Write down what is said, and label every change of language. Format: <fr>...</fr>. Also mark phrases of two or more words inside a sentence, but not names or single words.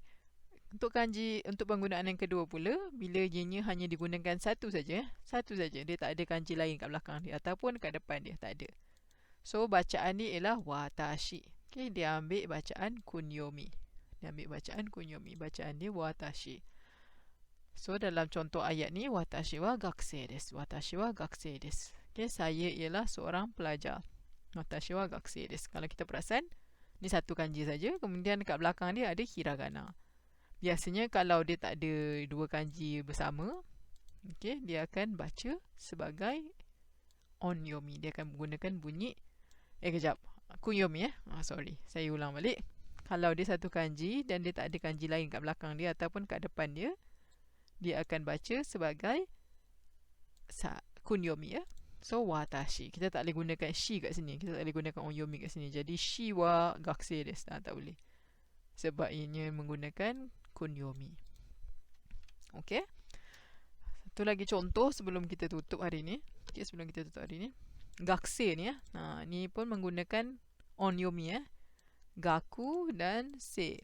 <ms>Untuk kanji, untuk penggunaan yang kedua pula, bila ianya hanya digunakan satu saja. Satu saja. Dia tak ada kanji lain kat belakang dia. Ataupun kat depan dia. Tak ada. So, bacaan dia ialah watashi. Okay. Dia ambil bacaan kunyomi. Bacaan dia watashi. So, dalam contoh ayat ni,</ms> <ja>watashi wa gakusei desu.</ja> <ms>Okay, saya ialah seorang pelajar.</ms> <ja>Watashi wa gakusei desu.</ja> <ms>Kalau kita perasan, ni satu kanji saja. Kemudian dekat belakang dia ada hiragana. Biasanya kalau dia tak ada dua kanji bersama, okay, dia akan baca sebagai onyomi. Dia akan menggunakan bunyi kunyomi sorry. Saya ulang balik. Kalau dia satu kanji dan dia tak ada kanji lain kat belakang dia ataupun kat depan dia, dia akan baca sebagai kunyomi So, watashi. Kita tak boleh gunakan shi kat sini. Kita tak boleh gunakan onyomi kat sini.</ms> <ja>Jadi, shi wa gakusei desu.</ja> <ms>Tak boleh. Sebab ianya menggunakan kunyomi. Okay. Satu lagi contoh sebelum kita tutup hari ni. Okay, gakusei ni ni pun menggunakan onyomi gaku dan sei.</ms>